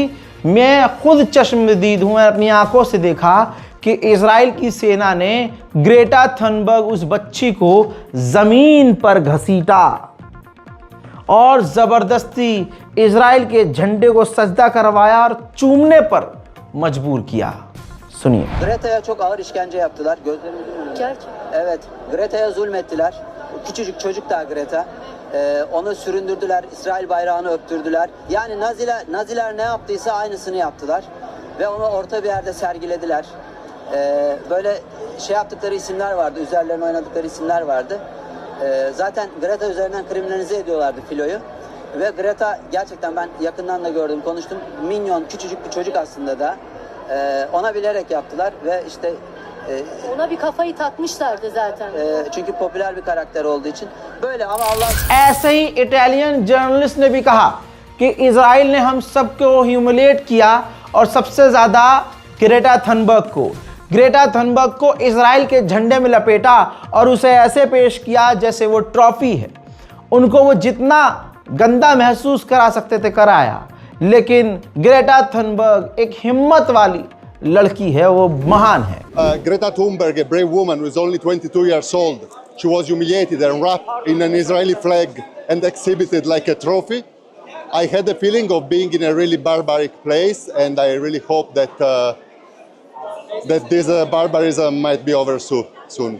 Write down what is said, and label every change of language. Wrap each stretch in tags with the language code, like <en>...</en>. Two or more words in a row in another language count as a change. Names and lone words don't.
<hi>मैं खुद चश्मदीद हूँ, मैं अपनी आंखों से देखा कि इजराइल की सेना ने ग्रेटा थनबर्ग उस बच्ची को जमीन पर घसीटा और जबरदस्ती इजराइल के झंडे को सजदा करवाया और चूमने पर मजबूर किया। सुनिए।</hi> <tr>Greta'ya çok ağır işkence yaptılar. Evet, Greta'ya zulmettiler. Küçücük çocuk da Greta. Onu süründürdüler, İsrail bayrağını öptürdüler. Yani Naziler ne yaptıysa aynısını yaptılar. Ve onu orta bir yerde sergilediler. Böyle şey yaptıkları isimler vardı, üzerlerine oynadıkları isimler vardı. Zaten Greta üzerinden kriminalize ediyorlardı filoyu. Ve Greta gerçekten ben yakından da gördüm, konuştum. Minyon, küçücük bir çocuk aslında da. Ona bilerek yaptılar ve işte Ona bir kafayı takmışlardı zaten. Çünkü popüler bir karakter olduğu için. Böyle ama Allah...</tr> <hi>ऐसे ही</hi> <en>Italian journalist</en> <hi>ने भी कहा कि इजराइल ने हम सबको ह्यूमिलेट किया और सबसे ज़्यादा ग्रेटा थनबर्ग को इजराइल के झंडे में लपेटा और उसे ऐसे पेश किया जैसे वो ट्रॉफी है। उनको वो जितना गंदा महसूस करा सकते थे कराया, लेकिन ग्रेटा थनबर्ग एक हिम्मत वाली लड़की है, वो महान है।</hi> <en>Greta Thunberg, a brave woman who is only 22 years old, she was humiliated and wrapped in an Israeli flag and exhibited like a trophy. I had a feeling of being in a really barbaric place, and I really hope that that this barbarism might be over soon.</en>